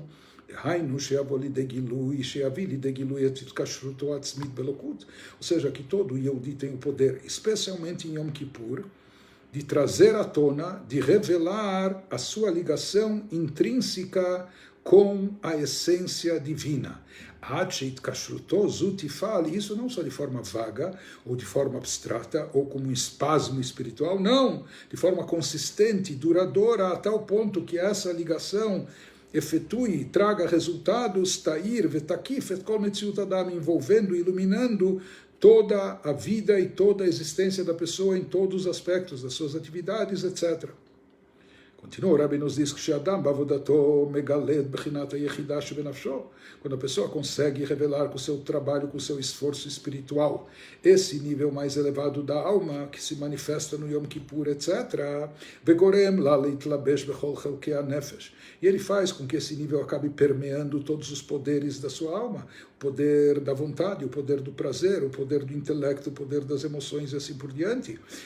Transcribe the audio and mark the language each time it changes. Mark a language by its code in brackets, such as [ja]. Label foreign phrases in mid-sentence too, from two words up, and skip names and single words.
[pt] Ou seja, que todo Yehudi tem o poder, especialmente em Yom Kippur, de trazer à tona, de revelar a sua ligação intrínseca com a essência divina. Isso não só de forma vaga, ou de forma abstrata, ou como um espasmo espiritual, não, de forma consistente, duradoura, a tal ponto que essa ligação efetue, traga resultados, [he] תאיר ותקיף את כל מציאות אדם, [pt] envolvendo, iluminando toda a vida e toda a existência da pessoa em todos os aspectos das suas atividades, etc. Continua, o Rebbe nos diz que quando a pessoa consegue revelar com o seu trabalho, com o seu esforço espiritual, esse nível mais elevado da alma, que se manifesta no Yom Kippur, etc., e ele faz com que esse nível acabe permeando todos os poderes da sua alma, o poder da vontade, o poder do prazer, o poder do intelecto, o poder das emoções e assim por diante.